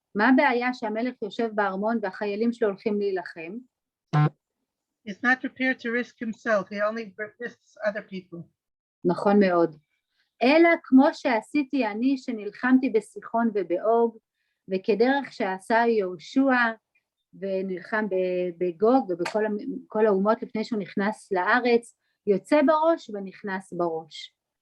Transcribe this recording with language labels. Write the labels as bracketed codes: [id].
[he] מה הבעיה שהמלך יושב בארמון והחיילים שלו הולכים להילחם? [en] He's not prepared to risk himself, he only risks other people. [he] נכון מאוד. אלא כמו שעשיתי אני שנלחמתי בסיחון ובאוג, וכדרך שעשה יהושע ונלחם בגוג ובכל האומות לפני שהוא נכנס לארץ, יוצא בראש ונכנס בראש.